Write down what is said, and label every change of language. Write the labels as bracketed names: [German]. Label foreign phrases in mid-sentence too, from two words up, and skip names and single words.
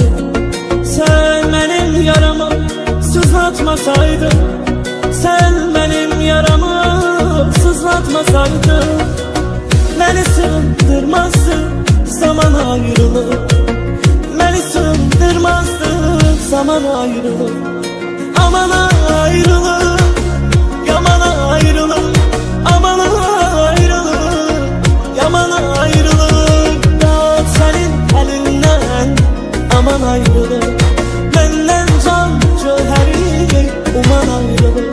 [Azerbaijani] Sən mənim yaramı sızlatmasaydın, sən mənim yaramı sızlatmasaydın, məni sığdırmazdı zaman ayrılık, məni sığdırmazdı zaman ayrılık. Aman ayrılık, yaman ayrılık, aman ayrılık, yaman ayrılık. [Turkish] Dağıt senin elinden, aman ayrılık, benden can cöheri, aman ayrılık.